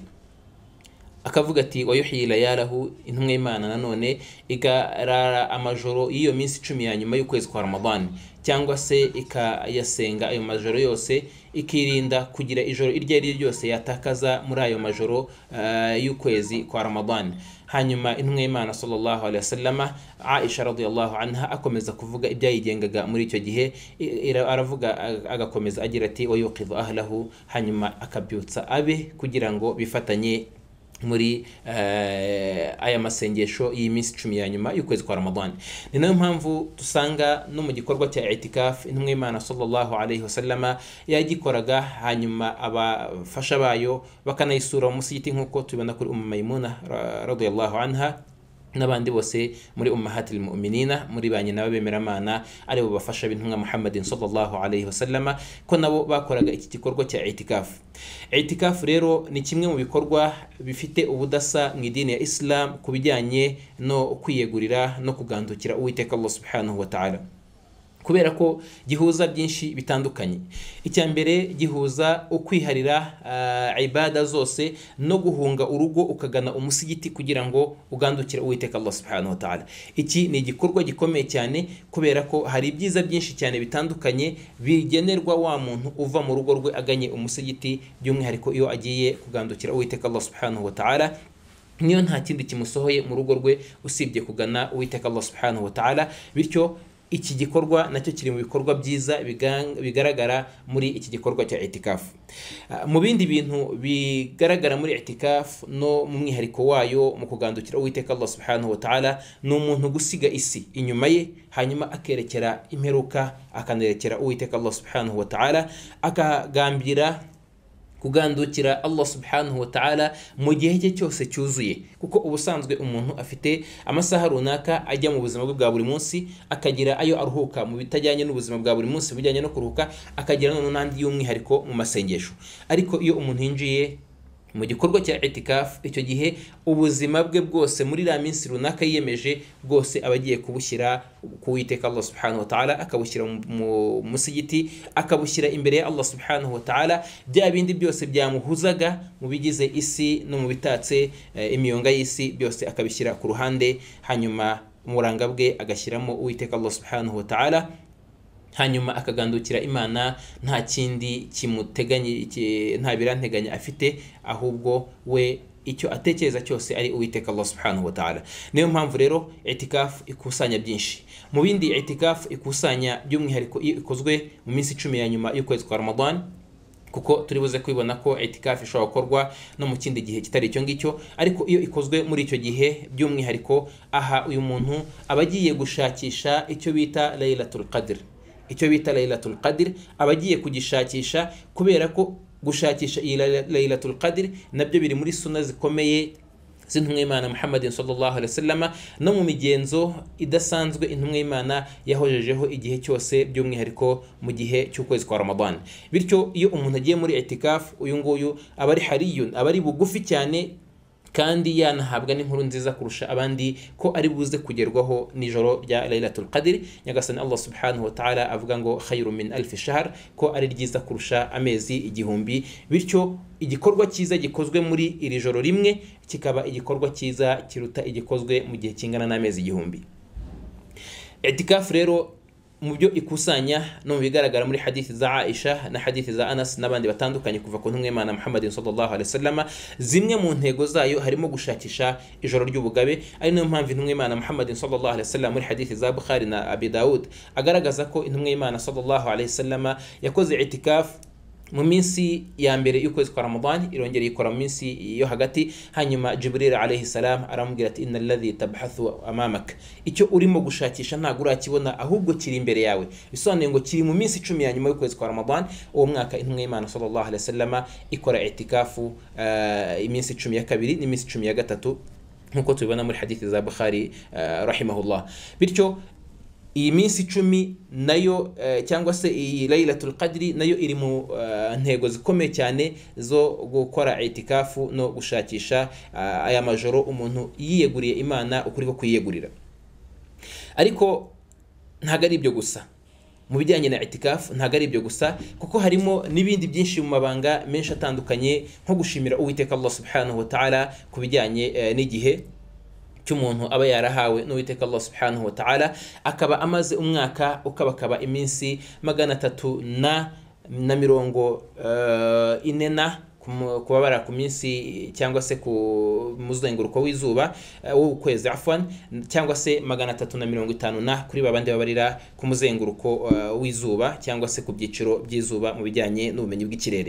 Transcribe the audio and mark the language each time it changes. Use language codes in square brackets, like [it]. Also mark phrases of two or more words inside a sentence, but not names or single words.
[rw] Akavuga ati [ar] ويحيي ليله, [rw] intumwa y'Imana nanone igarara amajoro y'iyo minsi 10 ya nyuma y'ukwezi kwa Ramadan, cyangwa se ikayasenga ayo majoro yose, ikirinda kugira ijoro iryo ari ryose yatakaza muri ayo majoro y'ukwezi kwa Ramadan. Hanyuma intumwa y'Imana [ar] صلى الله عليه وسلم [rw] Aisha [ar] رضي الله عنها [rw] akomeza kuvuga ibyayigengaga muri icyo gihe, aravuga agakomeza agira ati [ar] ويوقظ أهله, [rw] hanyuma akabyutsa abe kugira ngo bifatanye muri aya masengesho y'iminsi 10 ya nyuma y'ukwezi kwa Ramadan. Ni nayo mpamvu dusanga no mu gikorwa cya i'tikaf intumwa y'Imana [ar] صلى الله عليه وسلم [rw] yagikoraga, hanyuma abafasha bayo bakanayisura mu musigiti nk'uko tubibona kuri Maimuna [ar] رضي الله عنها [rw] n'abandi bose muri [ar] أمهات المؤمنين, [rw] muri ba nyina b'abemeramana ari bo bafasha b'intumwa Muhammadin [ar] صلى الله عليه وسلم, [rw] ko nabo bakoraga iki gikorwa cya i'tikaf. I'tikaf rero ni kimwe mu bikorwa bifite ubudasa mu idini ya Islam ku bijyanye no kwiyegurira no kugandukira Uwiteka Allah [ar] سبحانه وتعالى, [rw] kubera ko gihuza byinshi bitandukanye. Icyambere gihuza ukwiharira ibada zose no guhunga urugo ukagana umusigiti kugira ngo ugandukire Uwiteka Allah [ar] سبحانه وتعالى. [rw] Iki ni igikorwa gikomeye cyane kubera ko hari ibyiza byinshi cyane bitandukanye bigenerwa wa muntu uva mu rugo rwe aganye umusigiti, by'umwihariko iyo agiye kugandukira Uwiteka Allah [ar] سبحانه وتعالى, [rw] niyo nta kindi kimusohoye mu rugo rwe usibye kugana Uwiteka Allah [ar] سبحانه وتعالى. [rw] Bityo iki gikorwa nacyo kiri mu bikorwa byiza bigaragara muri iki gikorwa cya i'tikaf. Mu bindi bintu bigaragara muri i'tikaf no mu mwihariko wayo mu kugandukira Uwiteka Allah [ar] سبحانه وتعالى, [rw] ni umuntu gusiga isi inyuma ye, hanyuma akerekera imperuka, akanerekera Uwiteka Allah [ar] سبحانه وتعالى, [rw] akagambira kugandukira Allah [ar] سبحانه وتعالى [rw] mu gihe cye cyose cyuzuye. Kuko ubusanzwe umuntu afite amasaha runaka ajya mu buzima bwe bwa buri munsi, akagira ayo aruhuka mu bitajyanye n'ubuzima bwa buri munsi bijyanye no kuruhuka, akagira n'andi y'umwihariko mu masengesho. Ariko iyo umuntu yinjiye mu gikorwa cya i'tikaf, icyo gihe ubuzima bwe bwose muri la minsi runaka yiyemeje bwose abagiye kubushyira ku Uwiteka Allah [ar] سبحانه وتعالى, [rw] akabushyira mu musigiti, akabushyira imbere ya Allah [ar] سبحانه وتعالى. [rw] Bya bindi byose byamuhuzaga mu bigize isi no mu bitatse imiyonga y'isi byose akabishyira ku ruhande, hanyuma umuranga bwe agashyiramo Uwiteka Allah [ar] سبحانه وتعالى, [rw] hanyuma akagandukira Imana. Nta kindi kimuteganye, nta biranteganya afite, ahubwo we icyo atekereza cyose ari Uwiteka Allah [ar] سبحانه وتعالى. [rw] Niyo mpamvu rero i'tikaf ikusanya byinshi. Mu bindi i'tikaf ikusanya by'umwihariko ikozwe mu minsi 10 ya nyuma y'ukwezi kwa Ramadan, kuko turi buze kwibona ko i'tikaf ishobora gukorwa no mu kindi gihe kitari icyo ngicyo, ariko iyo ikozwe muri icyo gihe by'umwihariko, aha uyu muntu abagiye gushakisha icyo bita Laylatul Qadr. Icyo bita Laylatul Qadr abagiye kugishakisha, kubera ko gushakisha iyi Laylatul Qadr nabyo biri muri sunna zikomeye z'intumwa y'Imana Muhammadin [ar] صلى الله عليه وسلم, [rw] no mu migenzo idasanzwe intumwa y'Imana yahojejeho igihe cyose, by'umwihariko mu gihe cy'ukwezi kwa Ramadan. Bityo iyo umuntu agiye muri i'tikaf, uyu nguyu aba ari hariyun, aba ari bugufi cyane, kandi yanahabwa n'inkuru nziza kurusha abandi ko ari buze kugerwaho nijoro rya Laylatul Qadr. Nyagasani Allah [ar] سبحانه وتعالى [rw] avuga ngo [ar] خير من ألف شهر, [rw] ko ari ryiza kurusha amezi 1000. Bityo igikorwa cyiza gikozwe muri iri joro rimwe kikaba igikorwa cyiza kiruta igikozwe mu gihe kingana n'amezi 1000. I'tikaf rero mu byo ikusanya no mu bigaragara muri hadithi za Aisha na hadithi za Anas n'abandi batandukanye kuva ku ntumwa y'Imana Muhammadin [ar] صلى الله عليه وسلم, [rw] zimwe mu ntego zayo harimo gushakisha ijoro ry'ubugabe. Ari nayo mpamvu intumwa y'Imana Muhammadin [ar] صلى الله عليه وسلم [rw] muri hadithi za Bukhari na Abi Daud agaragaza ko intumwa y'Imana [ar] صلى الله عليه وسلم [rw] yakoze i'tikaf mu minsi ya mbere y'ukwezi kwa Ramadan, irongera ikora mu minsi yo hagati. Hanyuma Jibril [ar] عليه السلام [rw] aramubwira ati [ar] إن الذي تبحث أمامك, [rw] icyo urimo gushakisha ntabwo urakibona ahubwo kiri imbere yawe. Bisobanuye ngo kiri mu minsi 10 ya nyuma y'ukwezi kwa Ramadan. Uwo mwaka intumwa y'Imana [ar] صلى الله عليه وسلم [rw] ikora i'tikafu iminsi 10 ya kabiri n'iminsi 10 ya gatatu, nkuko tubibona muri hadithi za Bukhari rahimahullah. Bityo iyi minsi 10 nayo cyangwa se iyi Laylatul Qadri nayo iri mu ntego zikomeye cyane zo gukora itikafu no gushakisha aya majoro umuntu yiyeguriye Imana ukuri ko kwiyegurira. Ariko ntago ari ibyo gusa mu bijyanye na itikafu, ntago ari ibyo gusa kuko harimo n'ibindi byinshi mu mabanga menshi atandukanye nko gushimira Uwiteka Allah [ar] سبحانه وتعالى [rw] ku bijyanye n'igihe cy'umuntu aba yarahawe n'Uwiteka Allah [ar] سبحانه وتعالى, [rw] akaba amaze umwaka ukabakaba iminsi 340 kubabara ku minsi cyangwa se ku muzenguruko w'izuba w'ukwezi afwan, cyangwa se 350 kuri babandi babarira ku muzenguruko w'izuba cyangwa se ku byiciro by'izuba mu bijyanye n'ubumenyi bw'ikirere.